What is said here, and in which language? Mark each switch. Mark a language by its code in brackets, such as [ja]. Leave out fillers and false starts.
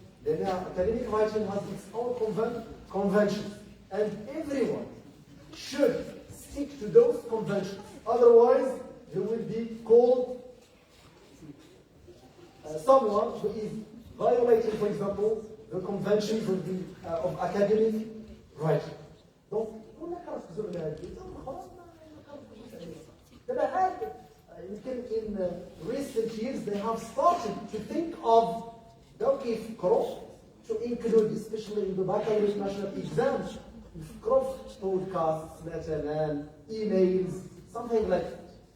[en] Then academic writing has its own conventions, and everyone should stick to those conventions. Otherwise, you will be called someone who is violating, for example, the conventions of academic writing. [ar] Donc, ولا كنركزوا على هذه خلاص ما كنركزوش عليها. [en] دابا عاد in recent years they have started to think of كيف يفكروا to include, especially in the baccalaureate national exams, يفكروا في podcasts مثلا, emails, something like that.